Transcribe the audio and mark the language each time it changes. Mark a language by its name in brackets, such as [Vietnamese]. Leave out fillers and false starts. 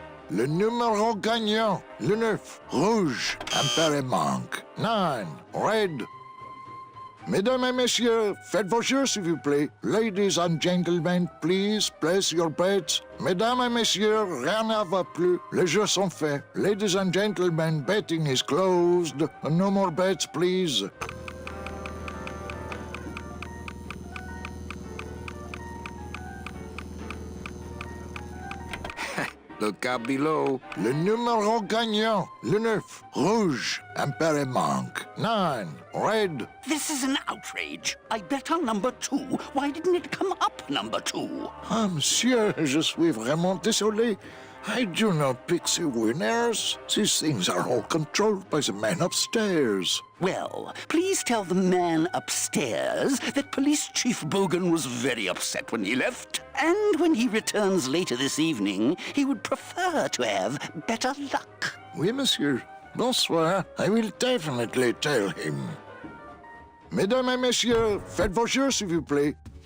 [French] Le numéro gagnant, le 9, rouge, impair et manque. [English] 9, red. [French] Mesdames et messieurs, faites vos jeux, s'il vous plaît. [English] Ladies and gentlemen, please place your bets. [French] Mesdames et messieurs, rien ne va plus. Les jeux sont faits. [English] Ladies and gentlemen, betting is closed. No more bets, please. Look out below. [French] Le numéro gagnant, le 9, rouge, impair et manque. [English] 9, red. This is an outrage. I bet on number 2. Why didn't it come up number 2? [French] Ah, monsieur, je suis vraiment désolé. [English] I do not pick the winners. These things are all controlled by the man upstairs. Well, please tell the man upstairs that Police Chief Bogan was very upset when he left. And when he returns later this evening, he would prefer to have better luck. [French] Oui, monsieur. Bonsoir. [English] I will definitely tell him. [French] Mesdames et messieurs, faites vos jeux, s'il vous plaît.